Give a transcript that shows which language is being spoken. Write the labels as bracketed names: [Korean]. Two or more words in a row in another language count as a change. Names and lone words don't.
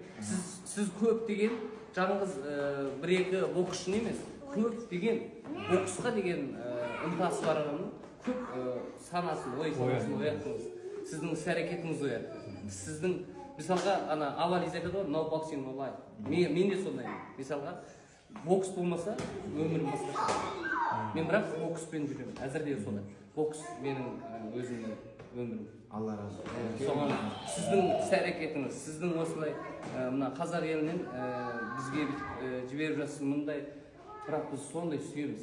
[Kazakh] Сіз көп деген жаңыңыз бір-екі боксшыны емес, көп деген боксқа деген ынтасы бар адамның көп санасын, ой-санасын ояттыңыз. Сіздің іс-әрекетіңіз оятты. Сіздің, мысалға, ана Авализ айтады ғой, [English] no boxing, no life. [Kazakh] Мен де сондаймын. Мысалға, бокс болмаса, өмірім басқаша. Мен бірақ бокспен жүремін. Әзірде солай. Бокс менің өзімнің өмірім. Алла разы болсын. Соған сіздің іс-әрекетіңіз, сіздің осылай мына қазақ елінен бізге жіберіп жатсыз мұндай, бірақ біз сондай сүйеміз.